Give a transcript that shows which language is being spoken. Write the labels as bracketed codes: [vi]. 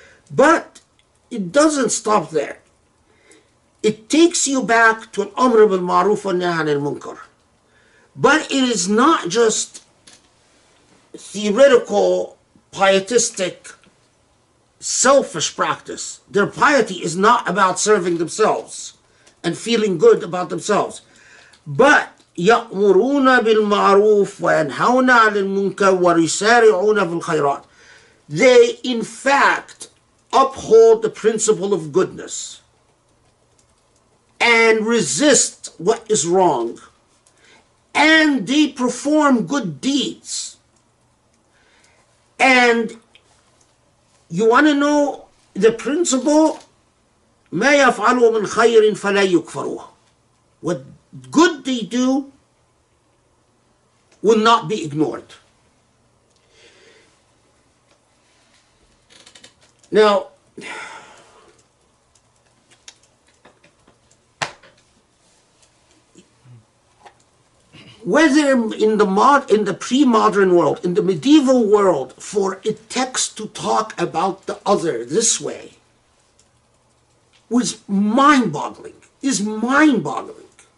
[en] But it doesn't stop there. It takes you back to al-amr bil ma'ruf wa nahy anil munkar. But it is not just theoretical, pietistic, selfish practice. Their piety is not about serving themselves and feeling good about themselves. [ar] But يأمرون بالمعروف وينهون عن المنكر ويسارعون في الخيرات. [en] They in fact uphold the principle of goodness and resist what is wrong, and they perform good deeds. And you want to know the principle? [ar] ما يفعلوا من خير فلا يكفروه. [en] What good they do will not be ignored. Now, whether in the pre-modern world, in the medieval world, for a text to talk about the other this way was mind-boggling, is mind-boggling.